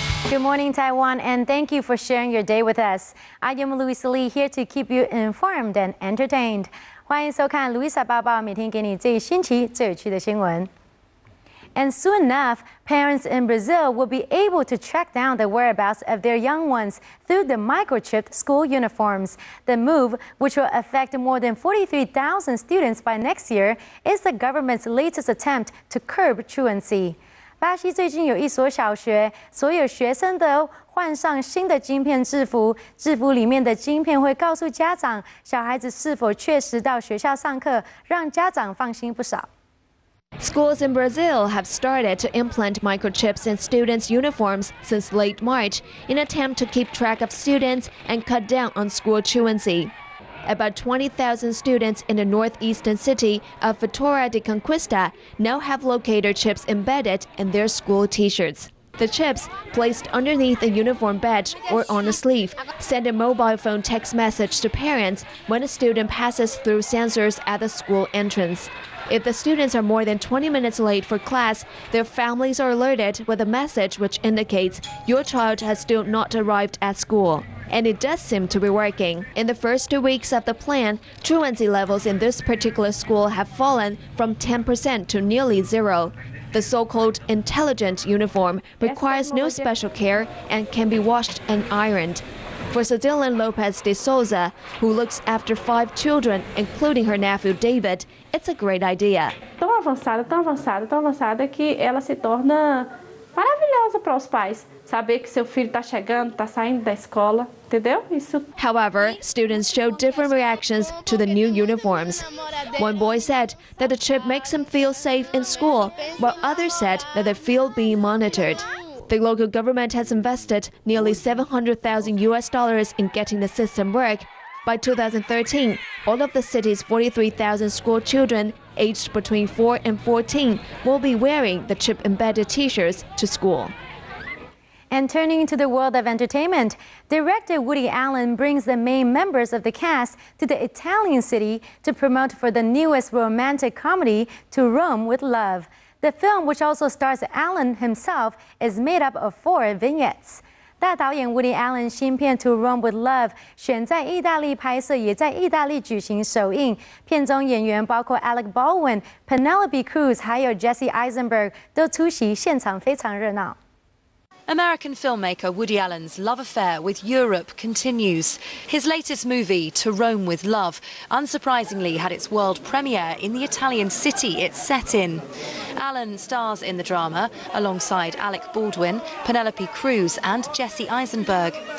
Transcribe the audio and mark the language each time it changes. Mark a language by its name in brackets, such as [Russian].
[English] Good morning, Taiwan, and thank you for sharing your day with us. I am Louisa here to keep you informed and entertained. [Chinese] 欢迎收看 Louisa 报报，每天给你最新奇、最有趣的新闻。 [English] And soon enough, parents in Brazil will be able to track down the whereabouts of their young ones through the microchipped school uniforms. The move, which will affect more than 43,000 students by next year, is the government's latest attempt to curb truancy. [Chinese] 巴西最近有一所小学，所有学生都换上新的晶片制服，制服里面的晶片会告诉家长，小孩子是否确实到学校上课，让家长放心不少。 [English] Schools in Brazil have started to implant microchips in students' uniforms since late March in an attempt to keep track of students and cut down on school truancy. About 20,000 students in the northeastern city of Vitória de Conquista now have locator chips embedded in their school T-shirts. The chips, placed underneath a uniform badge or on a sleeve, send a mobile phone text message to parents when a student passes through sensors at the school entrance. If the students are more than 20 minutes late for class, their families are alerted with a message which indicates your child has still not arrived at school. And it does seem to be working. In the first 2 weeks of the plan, truancy levels in this particular school have fallen from 10% to nearly zero. The so-called intelligent uniform requires no special care and can be washed and ironed. For Cedilyn Lopez de Souza, who looks after 5 children, including her nephew David, it's a great idea. [Portuguese] Tão avançada que ela se torna maravilhosa para os pais. Saber que seu filho está chegando, está saindo da escola, entendeu? Isso. [English] However, students showed different reactions to the new uniforms. One boy said that the chip makes him feel safe in school, while others said that they feel being monitored. The local government has invested nearly $700,000 in getting the system work. By 2013, all of the city's 43,000 school children aged between 4 and 14 will be wearing the chip-embedded T-shirts to school. And turning to the world of entertainment, director Woody Allen brings the main members of the cast to the Italian city to promote for the newest romantic comedy, To Rome with Love. The film, which also stars Allen himself, is made up of 4 vignettes. [Chinese] 大导演 Woody Allen 新片《To Rome with Love》选在意大利拍摄，也在意大利举行首映。片中演员包括 Alec Baldwin、Penelope Cruz 还有 Jesse Eisenberg 都出席，现场非常热闹。 [English] American filmmaker Woody Allen's love affair with Europe continues. His latest movie, To Rome with Love, unsurprisingly had its world premiere in the Italian city it's set in. Allen stars in the drama alongside Alec Baldwin, Penelope Cruz and Jesse Eisenberg.